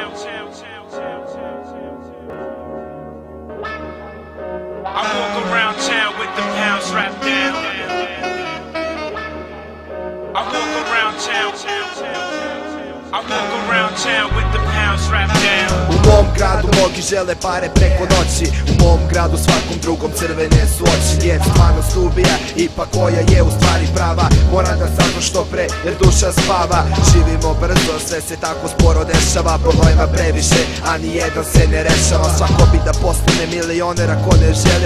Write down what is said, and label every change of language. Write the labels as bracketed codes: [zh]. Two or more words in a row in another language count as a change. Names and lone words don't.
[en] I walk around town with the pounds wrapped down. I walk around town. I walk around town with the pounds wrapped down. [sr] U mom gradu mnogi žele pare preko noći. U mom gradu svakom drugom crvene su oči. Djec stvarnost ubija, ipak koja je u stvari prava. Moram da saznam što pre jer duša spava. Živimo brzo, sve se tako sporo dešava. Problema previše, a nijedan se ne rešava. Svako bi da postane milioner ako ne želi.